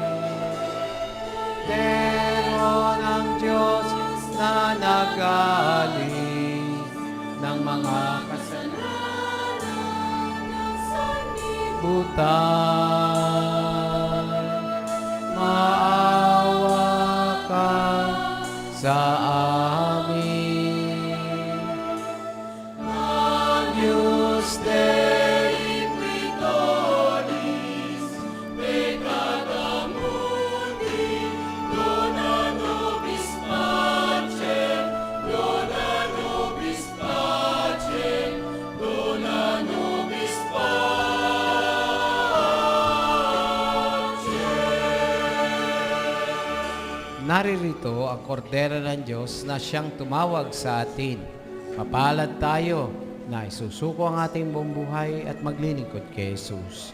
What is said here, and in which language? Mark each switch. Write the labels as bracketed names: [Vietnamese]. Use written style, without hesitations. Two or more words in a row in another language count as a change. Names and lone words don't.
[Filipino] Meron ng Diyos na nagalis ng mga kasalanan butan. Maawa ka sa amin. [Latin] Agnus Dei Quitoris, peccata mundi, dona nobis pacem, dona nobis pacem, dona nobis pacem. [Filipino] Naririto ang kordero ng Diyos na siyang tumawag sa atin. Mapalad tayo na isusuko ang ating buong buhay at maglilingkod kay Jesus.